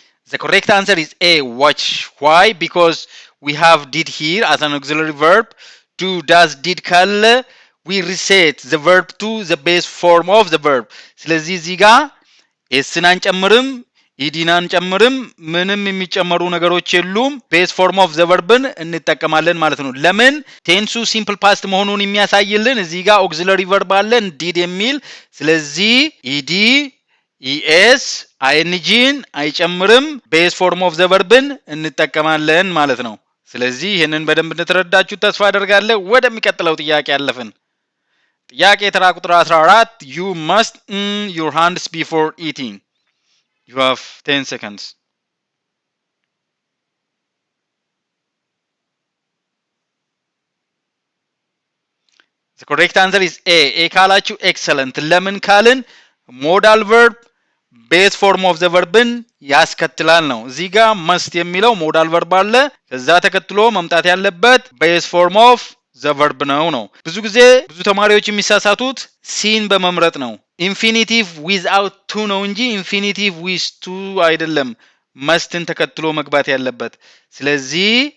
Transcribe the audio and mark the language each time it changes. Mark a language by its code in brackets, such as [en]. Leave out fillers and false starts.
[en] The correct answer is A, watch. Why? Because we have did here as an auxiliary verb. Do, does, did [am] ካለ [en] we reset the verb to the base form of the verb. [am] ስለዚህ እዚህ ጋር ኤስን አንጨምርም ኢዲን አንጨምርም ምንም የሚጨመሩ ነገሮች የሉም። ቤዝ ፎርም ኦፍ ዘ ቨርብን እንጠቀማለን ማለት ነው። ለምን ቴንሱ ሲምፕል ፓስት መሆኑን የሚያሳይልን እዚህ ጋር auxiliary verb አለን did የሚል። ስለዚህ ኢዲ ኢኤስ አይኤንጂን አይጨምርም። ቤዝ ፎርም ኦፍ ዘ ቨርብን እንጠቀማለን ማለት ነው። ስለዚህ ይሄንን በደንብ እንደተረዳችሁ ተስፋ አደርጋለሁ። ወደሚቀጥለው ጥያቄ አለፍን። ጥያቄ ተራ ቁጥር 14 [en] you must your hands before eating. You have 10 seconds. The correct answer is A. A [am] ካላችሁ [en] excellent። [am] ለምን ካልን ሞዳል ቨርብ ቤዝ ፎርም ኦፍ ዘ ቨርብን ያስከትላል ነው። እዚህ ጋር መስት የሚለው ሞዳል ቨርብ አለ። ከዛ ተከትሎ መምጣት ያለበት ቤዝ ፎርም ኦፍ ዘ ቨርብ ነው። ብዙ ጊዜ ብዙ ተማሪዎች የሚሳሳቱት ሲን በመምረጥ ነው። ኢንፊኒቲቭ ዊዝአውት ቱ ነው እንጂ ኢንፊኒቲቭ ዊዝ ቱ አይደለም መስትን ተከትሎ መግባት ያለበት። ስለዚህ